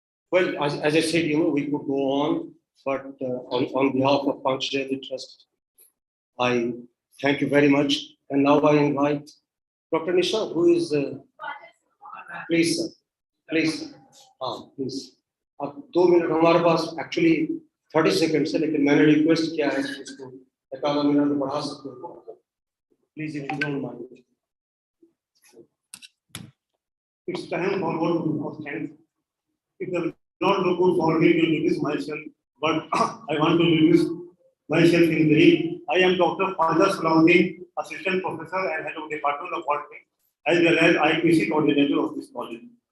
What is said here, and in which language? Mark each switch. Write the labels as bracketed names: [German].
[English] Well, as I said, we could go on, but on behalf of Panchacharya Trust, I thank you very much. And now I invite Dr. Nisha, who is, please, sir, please, please. [Hindi] अब 2 minute हमारे पास actually 30 second है, लेकिन मैंने request किया है कि इसको एक आधा मिनट बढ़ा सकते हो, [English] Please if you don't mind. It's time for one of thanks. It is not good for me to introduce myself, but I want to introduce myself in brief. I am Dr. Fazal Salahuddin, Assistant Professor and Head of Department of Botany, as well as IPC Coordinator of this college.